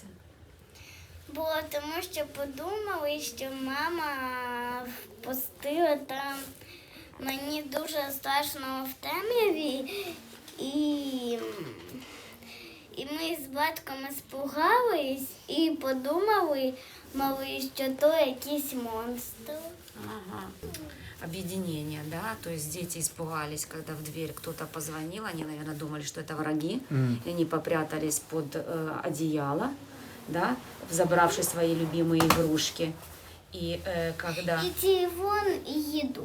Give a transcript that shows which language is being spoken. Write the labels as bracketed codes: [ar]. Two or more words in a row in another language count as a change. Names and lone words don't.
[uk] Бо тому що подумали, що мама впустила там мені дуже страшно в темряві, і ми з батьком іспугались і подумали, що то якийсь монстр. Ага. [ru] Объединение, да, то есть дети испугались, когда в дверь кто-то позвонил, они, наверное, думали, что это враги, и они попрятались под одеяло, да, забравши свои любимые игрушки. И когда... И телефон, и еду.